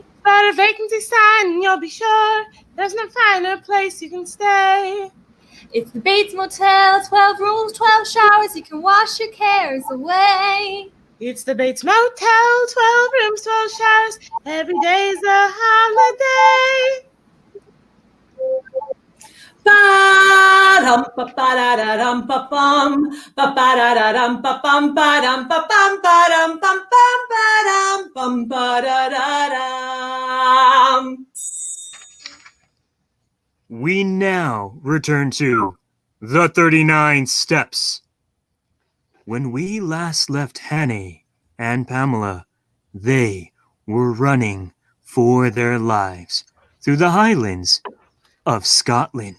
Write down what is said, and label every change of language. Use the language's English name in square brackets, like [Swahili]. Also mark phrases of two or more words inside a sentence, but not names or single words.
[English] But a vacancy sign, you'll be sure there's no finer place you can stay. It's the Bates Motel, 12 rooms, 12 showers, you can wash your cares away. It's the Bates Motel, 12 rooms, 12 showers, every day's a holiday. Ba-dum, ba-ba-da-da-dum, ba-bum, ba-ba-da-da-dum, ba-bum, ba-dum, ba-bum, ba-dum, bum-bum, ba-dum, bum, ba-da-da-dum. We now return to The 39 Steps. When we last left Hannay and Pamela, they were running for their lives through the highlands of Scotland.